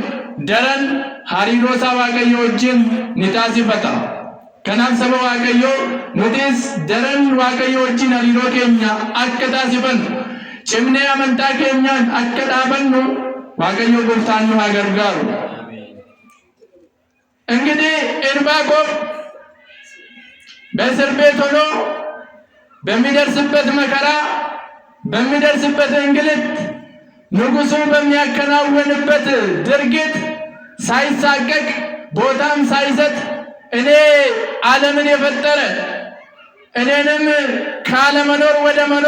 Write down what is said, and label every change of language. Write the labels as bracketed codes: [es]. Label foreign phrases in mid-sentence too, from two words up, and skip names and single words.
[om] Daran hariiroo isaa Waaqayyo wajjin ni taasifata. Kanaaf saba Waaqayyoo nutis daran Waaqayyo wajjin hariiroo keenya akka taasifannu cimnee amantaa keenyaan akka dhaabannu Waaqayyo gooftaan nu haa gargaaru. [am] እንግዲህ ዕንባቆም በእስር ቤት ሆኖ በሚደርስበት መከራ በሚደርስበት እንግልት ንጉሡ በሚያከናውንበት ድርጊት ሳይሳቀቅ ቦታም ሳይሰጥ እኔ ዓለምን የፈጠረ እኔንም ካለመኖር ወደ መኖር